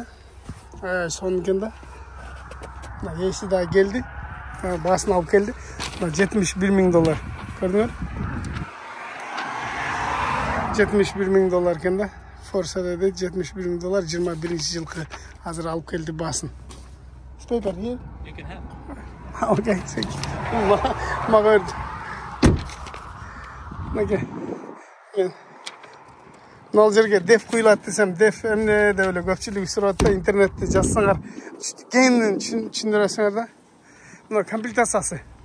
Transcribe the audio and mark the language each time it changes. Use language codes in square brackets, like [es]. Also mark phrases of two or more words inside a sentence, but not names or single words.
[ky] Сон экен да. Эси да келди. Басын алып келди. $71,000. Көрдүңөр? $71,000 экен да. Forza dedi $71,000 21-жылкы азыр алып келди басын. [en] Paper here? You can have. Okay, thank you. [ky] Мага берди. Мага. Мына жерге деф куйлат десем, деф эмне деп эле көпчүлүк сурап атты, интернетте жазсаңар, кеңинен түшүндүрөсүңөр да. Мына комплектациясы.